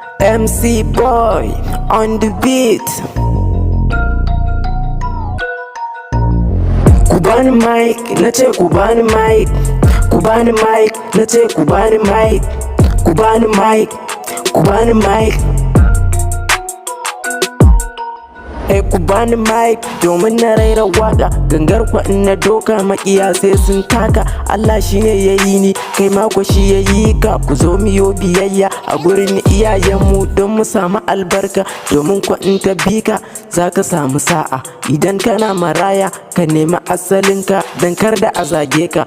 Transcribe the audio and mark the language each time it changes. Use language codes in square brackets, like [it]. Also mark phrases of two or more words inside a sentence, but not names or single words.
[en] MC boy on the beat. [ha] Kubani mic, nace kubani mic. Kubani mic, nace kubani mic. Kubani mic, kubani mic. Kubani mic domin na raira waka. Gangar kwa na doka makiya sai sun taka. Allah shine yayi ni, kai mako shi yayi ka. Ku zo miyo biyayya a gurin iyayenmu don mu samu albarka. Domin kwa in ta bi ka zaka samu sa'a. Idan kana maraya ka nemi asalinka, dan kar da a zage ka.